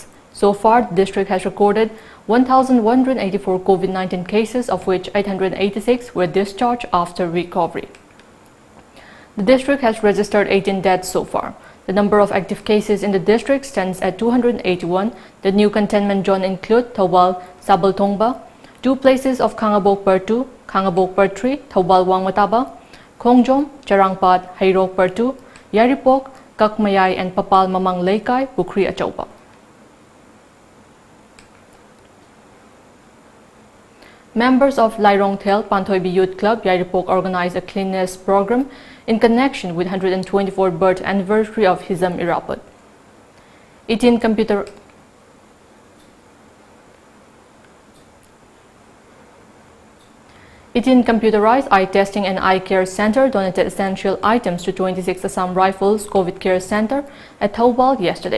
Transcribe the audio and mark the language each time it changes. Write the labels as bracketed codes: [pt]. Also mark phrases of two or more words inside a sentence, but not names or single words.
[en] So far, the district has recorded 1,184 COVID-19 cases, of which 886 were discharged after recovery. The district has registered 18 deaths so far. The number of active cases in the district stands at 281. The new containment zone include Thoubal, Sabaltongba, 2 places of Khangabok Per 2, Khangabok Per 3, Thoubal Wangmataba, Khongjom, Charangpat, Hairok Per 2, Yaripok, Kakmayai and Papal Mamang Laikai, Bukri Achaupa. Members of Lairong Tel Panthoibi Youth Club Yaripok organized a cleanliness program in connection with 124th birth anniversary of Hizam Iraput. 18 computerized eye testing and eye care center donated essential items to 26 Assam Rifles COVID Care Center at Thoubal yesterday.